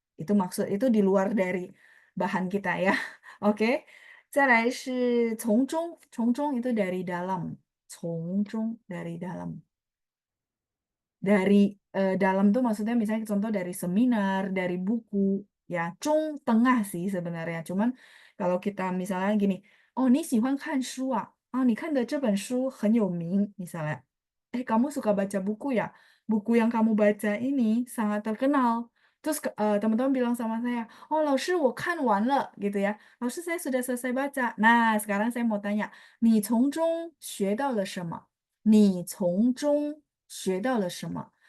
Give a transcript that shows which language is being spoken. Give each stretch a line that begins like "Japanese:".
Indonesian: Itu maksud itu di luar dari bahan kita ya. Oke.
Chinese: 再来是从中，从中
Indonesian: itu dari dalam. 从中 dari dalam. Dari dalam tuh maksudnya misalnya contoh dari seminar, dari buku, ya. 中 tengah sih sebenarnya. Cuman kalau kita misalnya gini, oh
Chinese: 你喜欢看书啊？哦，你看的这本书很有名, misalnya.
Indonesian: Kamu suka baca buku ya? Buku yang kamu baca ini sangat terkenal. Terus teman-teman bilang sama saya, oh
Chinese: 老师我看完了
Indonesian: gitu ya. 老师 saya sudah selesai baca. Nah, sekarang saya mau tanya,
Chinese: 你从中学到了什么？你从中学到了什么？